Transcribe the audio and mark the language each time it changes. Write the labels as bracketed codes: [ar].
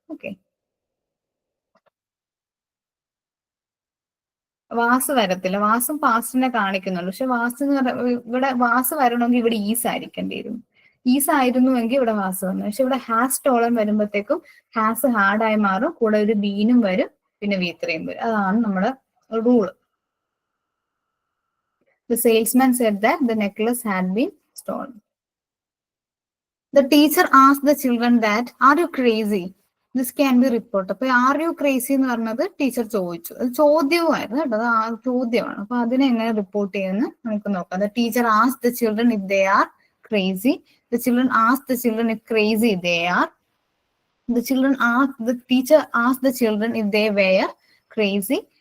[ml] Okay, was വരത്തില്ല, വാസും പാസ്റ്റിനെ കാണിക്കുന്നുള്ളൂ. പക്ഷെ was ഇവിടെ വാസ് വരണമെങ്കിൽ ഇവിടെ ഈസ് ആയിരിക്കേണ്ടി വരും. ഈസ് ആയിരുന്നുവെങ്കിൽ ഇവിടെ വാസ് വന്നു. പക്ഷെ ഇവിടെ ഹാസ് സ്റ്റോളൻ വരുമ്പോഴത്തേക്കും ഹാസ് ഹാർഡായി മാറും, കൂടെ ഒരു ബീനും വരും, പിന്നെ V3 വരും. അതാണ് നമ്മുടെ rule. [en] The salesman said that the necklace had been stolen. The teacher asked the children that, are you crazy? This can be reported. [ml] അപ്പൊ [en] are you crazy [ml] എന്ന് പറഞ്ഞത് ടീച്ചർ ചോദിച്ചു. അത് ചോദ്യവുമായിരുന്നു കേട്ടോ, അത് ചോദ്യമാണ്. അപ്പൊ അതിനെ എങ്ങനെ റിപ്പോർട്ട് ചെയ്യുമെന്ന് നമുക്ക് നോക്കാം. [en] The teacher asked the children if they are crazy. The children asked the children if crazy they are. The teacher asked the children if they were crazy.